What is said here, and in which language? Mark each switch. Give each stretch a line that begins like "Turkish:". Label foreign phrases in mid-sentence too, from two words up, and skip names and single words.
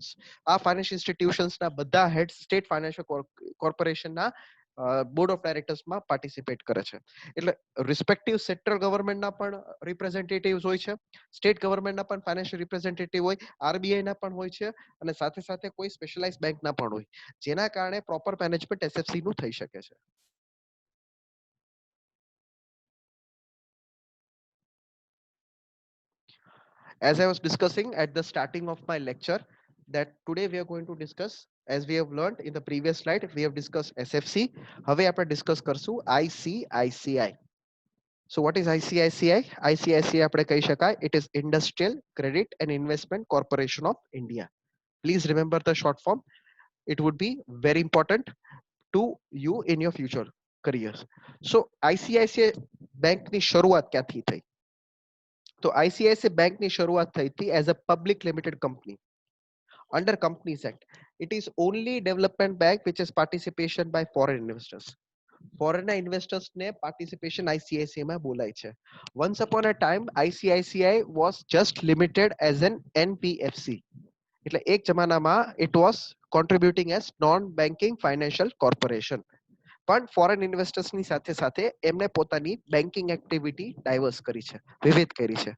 Gujarati: આ
English: financial institutionsના
Gujarati: બધા
English: head state financial corporationના board of directorsમાં participate
Gujarati: કરે છે. એટલે
English: respective central governmentના
Gujarati: પણ રિપ્રેઝેન્ટેટિવ્સ હોય છે,
English: state governmentના
Gujarati: પણ
English: financial representative
Gujarati: હોય, આરબીઆઈ ના પણ હોય છે, અને સાથે સાથે કોઈ
English: specialize bankના
Gujarati: પણ હોય, જેના કારણે
English: proper management SFC
Gujarati: નું થઈ શકે છે.
English: As I was discussing at the starting of my lecture, that today we are going to discuss, as we have learned in the previous slide, we have discussed SFC.
Gujarati: હવે આપણે ડિસ્કસ કરશું ICICI.
English: So what is ICICI?
Gujarati: ICICI આપણે કહી શકાય,
English: it is Industrial Credit and Investment Corporation of India. Please remember the short form. It would be very important to you in your future careers.
Gujarati: So ICICI bank ની શરૂઆત ક્યાંથી થઈ? તો ICICI bank ની શરૂઆત થઈ હતી
English: as a public limited company under Companies Act. It is only development bank which is participation by foreign investors. foreignના investorsને
Gujarati: પાર્ટિસિપેશન આઈસીઆઈસીઆઈ માં બોલાય છે.
English: once upon a time ICICI was just limited as an NPFC.
Gujarati: એટલે એક જમાનામાં
English: it was contributing as non banking financial corporation.
Gujarati: પણ
English: foreign investorsની
Gujarati: સાથે સાથે એમને પોતાની
English: banking activity diverse
Gujarati: કરી છે, વિવિધ કરી છે.